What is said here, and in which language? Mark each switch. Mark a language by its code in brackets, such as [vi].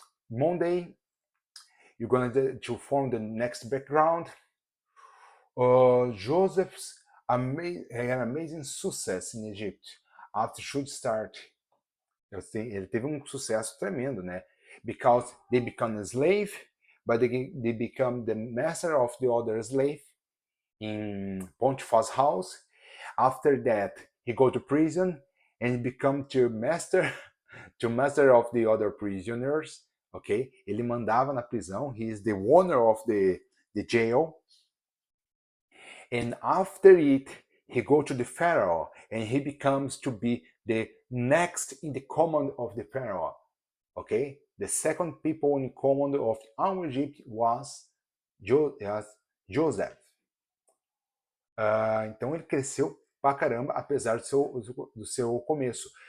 [en] Monday, you're going to form the next background. Joseph's had amazing success in Egypt after should start. [pt] Ele teve um sucesso tremendo, né? [en] Because they become a slave, but they become the master of the other slave in Pontiphil's house. After that, he go to prison and become to master of the other prisoners. Ok? [pt] Ele mandava na prisão. [en] He is the owner of the jail. And after it, he go to the Pharaoh and he becomes to be the next in the command of the Pharaoh. Okay? The second people in command of our Egypt was Joseph. [pt] Então ele cresceu pra caramba, apesar do seu começo.